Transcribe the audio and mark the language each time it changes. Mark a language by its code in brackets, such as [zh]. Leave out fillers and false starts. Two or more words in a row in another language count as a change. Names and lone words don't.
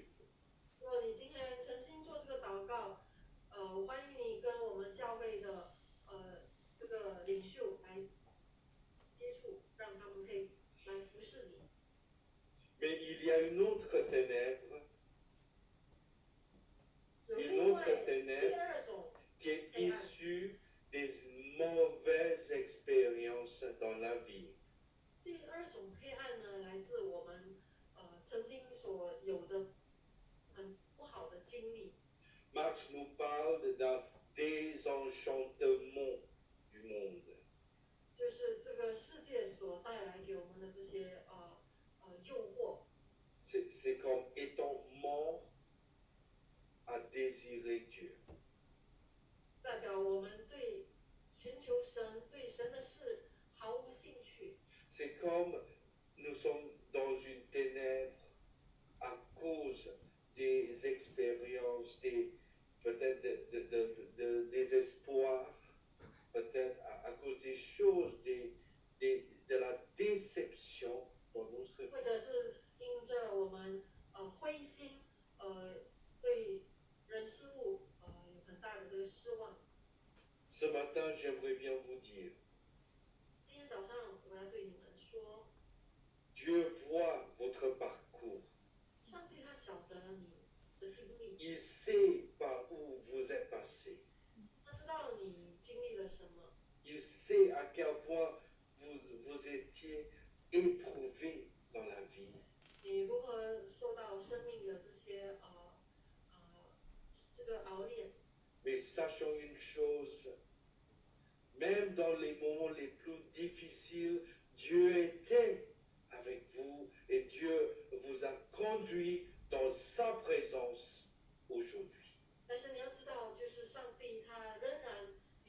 [zh] 如果你今天诚心做这个祷告，欢迎你跟我们教会的这个领袖来接触，让他们可以来服侍你。 [fr] Mais il y a une autre ténèbre, [zh] 有 [fr] une [zh] 另外 [fr] autre [zh] 第 [fr] ténèbre [zh] 二种 [fr] qui est issue des mauvaises expériences dans la vie. [zh] 第二种黑暗呢，来自我们曾经所有的很不好的经历。 [fr] Marx nous parle d'un désenchantement du monde. [zh] 就是这个世界所带来给我们的这些诱惑， [fr] C'est comme étant mort à désirer Dieu. [zh] 代表我们对寻求神、对神的事毫无兴趣。 [fr] C'est comme nous sommes dans une ténèbre à cause des expériences, peut-être de désespoir, peut-être à cause des choses, de la déception dans notre vie. [zh] 或者是因着我们灰心，对人事物有很大的这个失望。 [fr] Ce matin, j'aimerais bien vous dire, [zh] 今天早上我要对你们说， [fr] Dieu voit votre parcours. [zh] 上帝他晓得你的经历， [fr] Il sait par où vous êtes passé. [zh] 他知道你经历了什么， [fr] Il sait à quel point vous étiez éprouvé dans la vie. [zh] 你如何受到生命的这些这个熬炼。 [fr] Mais sachons une chose, même dans les moments les plus difficiles, Dieu était avec vous et Dieu vous a conduit dans sa présence aujourd'hui. [zh] 但是你要知道，就是上帝他仍然与你同在，